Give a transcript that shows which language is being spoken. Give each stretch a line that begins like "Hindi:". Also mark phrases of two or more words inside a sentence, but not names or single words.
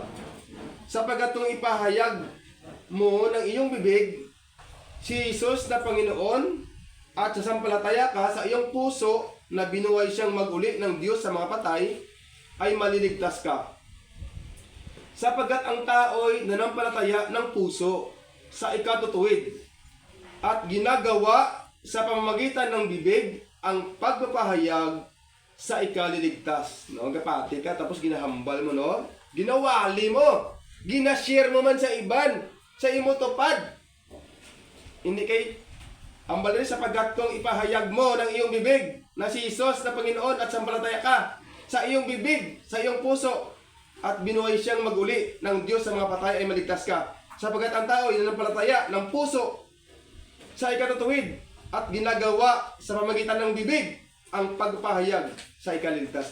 Filipino: Sapagkat kung ipahayag mo ng iyong bibig si Jesus na Panginoon at sasampalataya ka sa iyong puso na binuhay siyang maguli ng Diyos sa mga patay, ay maliligtas ka. Sapagkat ang tao'y nanampalataya ng puso sa ikatutuwid at ginagawa sa pamamagitan ng bibig ang pagpapahayag sa ikaliligtas.
Hiligaynon: No? Kapati ka, tapos ginahambal mo, no? Ginawali mo. Ginashare mo man sa iban. Sa imutupad. Hindi kay hambal rin
Filipino: sapagkat kung ipahayag mo ng iyong bibig na si Jesus na Panginoon at sampalataya ka sa iyong bibig, sa iyong puso, at binuhay siyang maguli ng Diyos sa mga patay, ay maligtas ka. Sapagkat ang tao ay nanampalataya ng puso sa ikatutuwid at ginagawa sa pamamagitan ng bibig ang pagpahayag sa ikaliligtas.